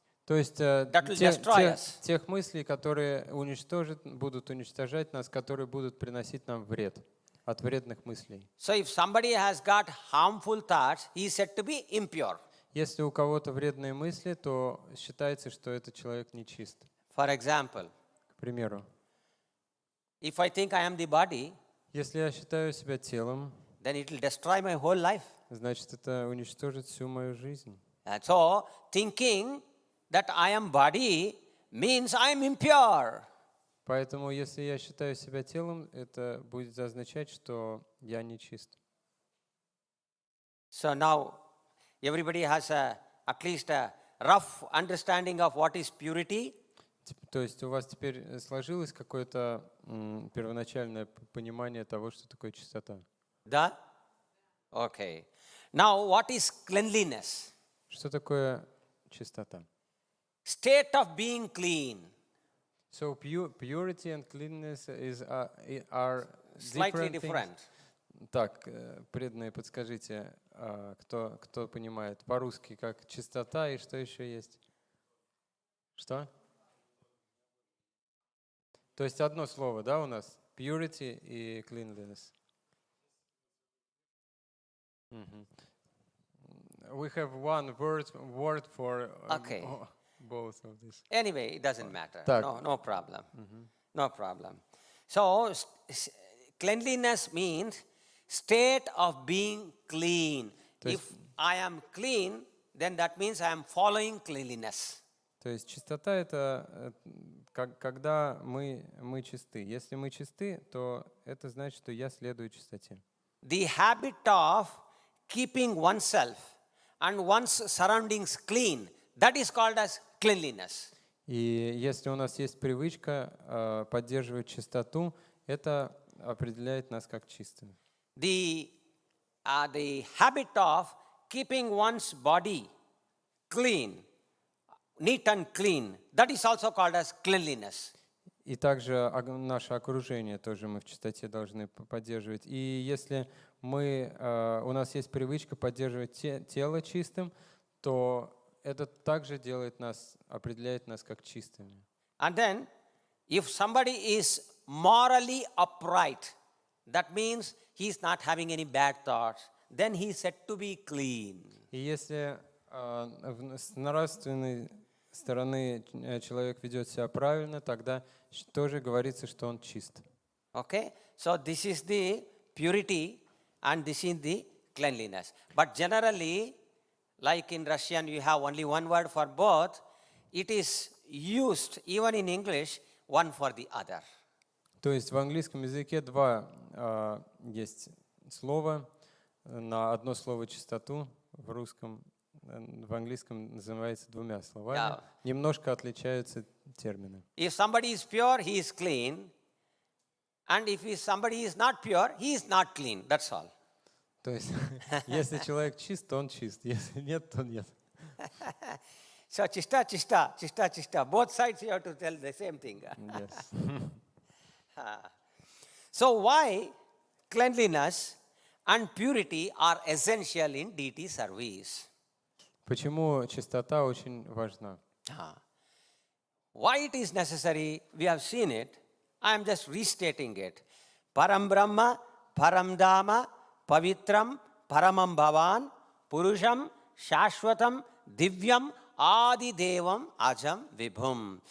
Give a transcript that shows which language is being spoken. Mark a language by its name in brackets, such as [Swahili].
[Russian] То есть тех мыслей, которые будут уничтожать нас, которые будут приносить нам вред, от вредных мыслей. [English] So if somebody has got harmful thoughts, he is said to be impure. [Russian] Если у кого-то вредные мысли, то считается, что этот человек нечист. [English] For example, [Russian] к примеру, [English] if I think I am the body, [Russian] если я считаю себя телом, [English] then it will destroy my whole life. [Russian] Значит, это уничтожит всю мою жизнь. [English] And so thinking that I am body means I am impure. [Russian] Поэтому, если я считаю себя телом, это будет означать, что я нечист. [English] So now everybody has at least a rough understanding of what is purity. [Russian] То есть у вас теперь сложилось какое-то первоначальное понимание того, что такое чистота? Да? [English] Okay. Now what is cleanliness? [Russian] Что такое чистота? [English] State of being clean. So purity and cleanliness are Slightly different. [Russian] Так, преданные, подскажите, кто понимает по-русски, как чистота и что еще есть? Что? То есть одно слово, да, у нас? [English] Purity и cleanliness. We have one word for both of these. Anyway, it doesn't matter. [Russian] Так. [English] No problem. No problem. So cleanliness means state of being clean. If I am clean, then that means I am following cleanliness. [Russian] То есть чистота — это когда мы чисты. Если мы чисты, то это значит, что я следую чистоте. [English] The habit of keeping oneself and one's surroundings clean, that is called as cleanliness. [Russian] И если у нас есть привычка поддерживать чистоту, это определяет нас как чистыми. [English] The habit of keeping one's body clean, neat and clean, that is also called as cleanliness. [Russian] И также наше окружение тоже мы в чистоте должны поддерживать. И если у нас есть привычка поддерживать тело чистым, то это также определяет нас как чистыми. [English] And then, if somebody is morally upright, that means he is not having any bad thoughts, then he is said to be clean. [Russian] И если с нравственной стороны человек ведет себя правильно, тогда тоже говорится, что он чист. [English] Okay? So this is the purity and this is the cleanliness. But generally, like in Russian, you have only one word for both. It is used, even in English, one for the other. [Russian] То есть в английском языке два есть слова. На одно слово чистоту в английском называется двумя словами. [English] Yeah. [Russian] Немножко отличаются термины. [English] If somebody is pure, he is clean. And if somebody is not pure, he is not clean. That's all. [Russian] То есть, если человек чист, то он чист. Если нет, то нет. [English] So chista, chista, chista, chista. Both sides you have to tell the same thing. Yes. So why cleanliness and purity are essential in deity service? Почему чистота очень важна? Why it is necessary, we have seen it. I am just restating it. [Sanskrit] Param Brahma, Param Dhamma, Pavitram, Paramam Bhavan, Purusham, Shashwatam, Divyam, Adi Devam, Ajam Vibhum.